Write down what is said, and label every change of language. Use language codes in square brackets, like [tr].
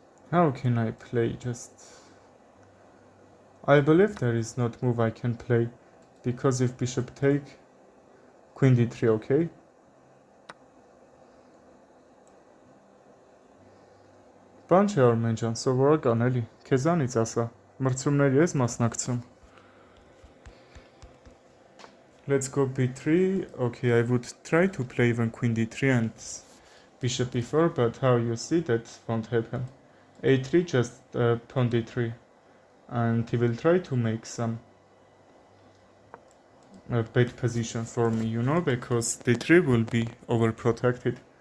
[en] How can I play? Just... I believe there is not move I can play. Because if bishop take, queen d3, okay? [hy] Բան չէ Արմեն ջան, սովորական էլի, քեզանից ասա, մրցումների ես մասնակցում. [en] Let's go b3, okay, I would try to play even queen d3 and bishop e4, but how you see that won't happen. a3 just pawn d3, and he will try to make some bad position for me, you know, because d3 will be overprotected.